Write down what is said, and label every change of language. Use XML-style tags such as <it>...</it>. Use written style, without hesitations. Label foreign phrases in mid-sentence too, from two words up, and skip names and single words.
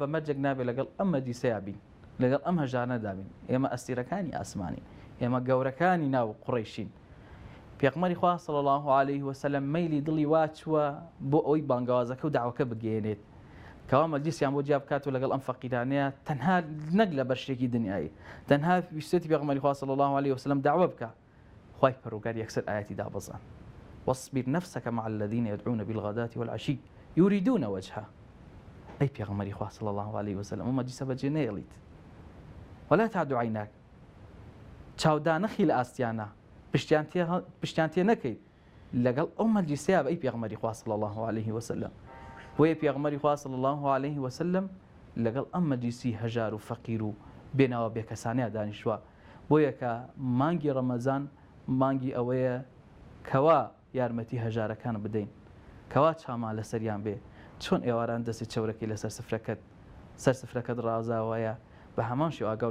<ckb>مەرجێک نابێت لەگەڵ ئەم مەجلیسەیە بین لەگەڵ ئەم هەژارەدا بین ئێمە ئەستیرەکانی ئاسمانی ئێمە گەورەکانی ناو قوڕیشین پێغەمبەری خوا</ckb> <ar>صلی الله عليه وسلم</ar> <ckb>مەیلی دڵی واچووە بۆ ئەوەی بانگەوازەکە و داوەکە بگەێنێت کەوا مەجلیسیان بۆ جیا بکات و لەگەڵ ئەم فەقیرانەیە تەنها نەک لە بەرشتێکی دنیایی تەنها ویستێتی پێغەمبەری خوا</ckb> <ar>صلی الله عليه وسلم</ar> <ckb>داوە بکە خوای پەروەردگار یەکسەر ئاەتی دابەزان</ckb> <ar>واصبر نفسك مع الذين يدعون بالغداة والعشي يريدون وجهه أي</ar> <ckb>پێغەمبەری خوا</ckb> <ar>صلی الله عليه وسلم</ar> <ckb>ئەم مەجلیسە بەجێ نەهێڵیت</ckb> <ar>ولا تعد عيناك</ar> <ckb>چاودانەخی لە ئاستیانە پشتیان تێ نەکەیت لەگەڵ ئەو مەجلیسەیە بە ئەی پێغەمبەری خوا</ckb> <ar>صلی الله عليه وسلم</ar> <ckb>بۆیە پێغەمبەری خوا</ckb> <ar>صلی الله عليه وسلم</ar> <ckb>لەگەڵ ئەم مەجلیسی هەژار و فەقیر و بێناوە بێکەسانەیە دانیشتووە بۆیە کە مانگی ڕەمەزان مانگی ئەوەیە کەوا یارمەتی هەژارەکان بدەین کەوا چامان لەسەریان بێ چۆن ئێواران دەستی چەورەکەی لەسەر سفرەکەت ڕازاوەیە بە هەمان شێوە ئاگاو</ckb>